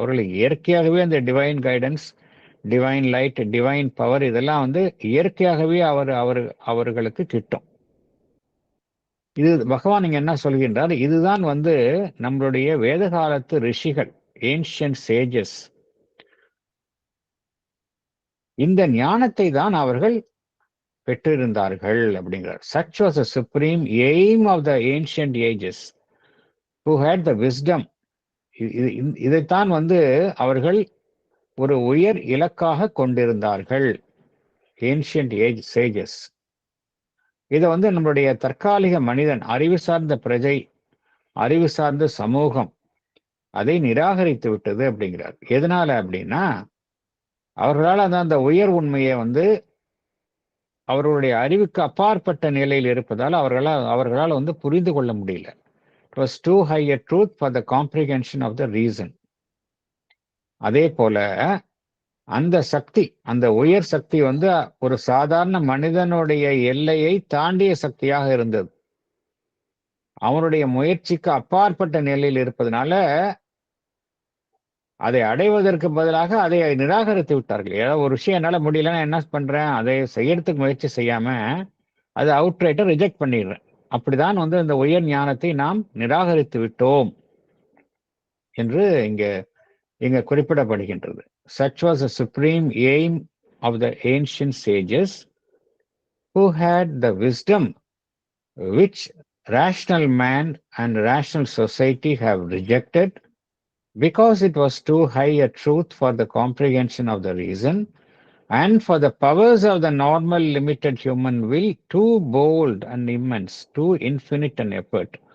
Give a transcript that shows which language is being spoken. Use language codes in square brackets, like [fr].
[ta] அவர்கள் இயற்கையாகவே அந்த [en] divine guidance, divine light, divine power [ta] இதெல்லாம் வந்து இயற்கையாகவே அவர்களுக்கு கிட்டும். இது பகவான் இங்க என்ன சொல்கின்றார், இதுதான் வந்து நம்மளுடைய வேத காலத்து ரிஷிகள், [en] ancient sages, [ta] இந்த ஞானத்தை தான் அவர்கள் பெற்றிருந்தார்கள் அப்படிங்கிறார். [en] Such was the supreme aim of the ancient ages who had the wisdom. [ta] இதைத்தான் வந்து அவர்கள் ஒரு உயர் இலக்காக கொண்டிருந்தார்கள், [en] Ancient age sages. [ta] இதை வந்து நம்மளுடைய தற்காலிக மனிதன், அறிவு சார்ந்த பிரஜை, அறிவு சார்ந்த சமூகம் அதை நிராகரித்து விட்டது அப்படிங்கிறார். எதனால அப்படின்னா, அவர்களால் அந்த உயர் உண்மையை வந்து அவர்களுடைய அறிவுக்கு அப்பாற்பட்ட நிலையில் இருப்பதால் அவர்களால் வந்து புரிந்து கொள்ள முடியல. [en] It was too high a truth for the comprehension of the reason. [ta] அதே போல அந்த சக்தி, அந்த உயர் சக்தி வந்து ஒரு சாதாரண மனிதனுடைய எல்லையை தாண்டிய சக்தியாக இருந்தது. அவனுடைய முயற்சிக்கு அப்பாற்பட்ட நிலையில் இருப்பதனால அதை அடைவதற்கு பதிலாக அதை நிராகரித்து விட்டார்கள். ஏதாவது ஒரு விஷயம் என்னால முடியலன்னா என்ன பண்றேன், அதை செய்யறதுக்கு முயற்சி செய்யாம அதை அவுட்ரைட்டா ரிஜெக்ட் பண்ணிடுறேன். அப்படிதான் வந்து இந்த உயர் ஞானத்தை நாம் நிராகரித்து விட்டோம் என்று இங்க குறிப்பிடப்படுகின்றது. [en] Such was the supreme aim of the ancient sages who had the wisdom which rational man and rational society have rejected because it was too high a truth for the comprehension of the reason and for the powers of the normal limited human will too bold and immense, too infinite an effort.